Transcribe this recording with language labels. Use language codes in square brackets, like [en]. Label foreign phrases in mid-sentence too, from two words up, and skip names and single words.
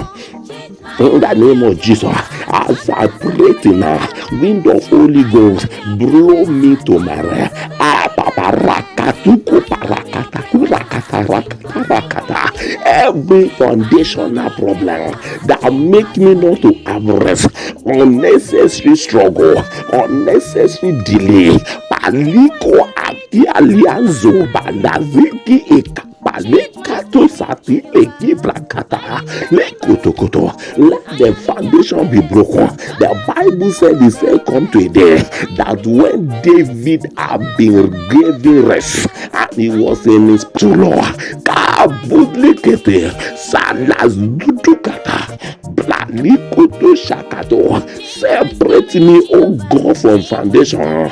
[en] In the name of Jesus, as I pray tonight, wind of Holy Ghost, blow me to my rest. Every foundational problem that make me not to have rest, unnecessary struggle, unnecessary delay, paliko aki alianzo bandaziki eka. Let the foundation be broken. The Bible said, he said, come to a day that when David had been given rest and he was in his law, separate me, oh God, from foundation.